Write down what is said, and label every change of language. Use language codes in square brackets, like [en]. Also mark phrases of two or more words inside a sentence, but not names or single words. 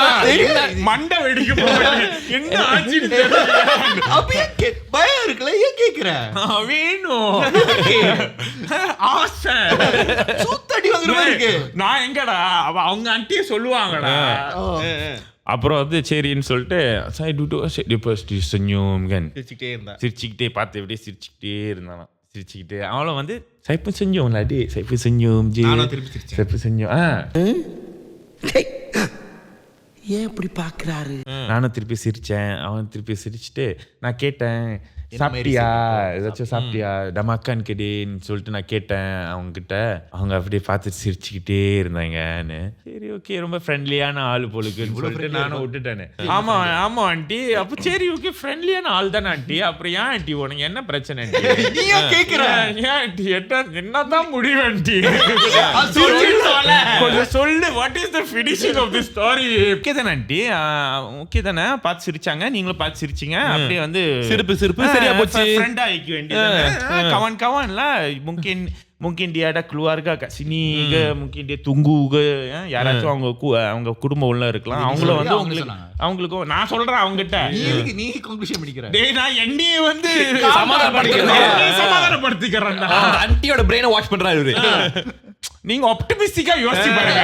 [ta] மண்டை வெடிக்க போறேன் என்ன ஆச்சுன்னு பயம் இருக்குல்ல ஏன் கேக்குற வேணும் ஆசை சூத்தடி வாங்குற மாதிரி இருக்கு நான் எங்கடா அவங்க ஆண்டியே சொல்லுவாங்கடா அப்புறம் வந்து சரின்னு சொல்லிட்டு [ms] saya duduk dia senyum kan [ta] சிரிச்சுக்கிட்டே பார்த்து அப்படியே சிரிச்சுக்கிட்டே இருந்தானாம் சிரிச்சுக்கிட்டே அவளும் வந்து [ms] saya pun senyum lah dik saya pun senyum je saya pun senyum [ta] ஏன் இப்படி பாக்குறாரு நானும் திருப்பி சிரிச்சேன் அவன் திருப்பி சிரிச்சுட்டு நான் கேட்டேன் சாப்பிட்டியா ஏதாச்சும் சாப்பிட்டியா டமாக்கான் கெடின்னு சொல்லிட்டு நான் கேட்டேன் அவங்க கிட்ட அவங்க அப்படியே பார்த்துட்டு சிரிச்சுக்கிட்டே இருந்தாங்கன்னு சரி ஓகே ரொம்ப ஃப்ரெண்ட்லியான ஆள் போலுக்குன்னு சொல்லிட்டு நானும் விட்டுட்டேனே ஆமா ஆண்டி அப்ப சரி ஓகே ஃப்ரெண்ட்லியான ஆள் தானே ஆண்டி அப்புறம் ஏன் ஆண்டி உனக்கு என்ன பிரச்சனை ஆண்டி ஏன் ஆண்டி என்னதான் முடிவு ஆண்டி கொஞ்சம் சொல்லு [en] what is the finishing of the story [ta] ஓகே தானே ஆண்டி ஓகே தானே பார்த்து சிரிச்சாங்க நீங்களும் பார்த்து சிரிச்சிங்க அப்படியே வந்து சிரிப்பு சரியா போச்சு friend ஆயிக்க வேண்டியது [ms] kawan-kawan lah mungkin dia ada keluarga kat sini ke mungkin dia tunggu ke [ta] யாராச்சும் அவங்க குடும்பம் உள்ள இருக்கலாம் அவங்கள வந்து அவங்களுக்கு நான் சொல்றேன் அவங்க கிட்ட நீ கன்க்ளூஷன் பண்ணிக்கற டேய் நான் என்னைய வந்து சமாதானப்படுத்திக்கிறேன் அந்த ஆன்ட்டியோட பிரெயினை வாஷ் பண்றாரு இவரு நீங்க ஆப்டிமிஸ்டிக்கா யோசிச்சு பாருங்க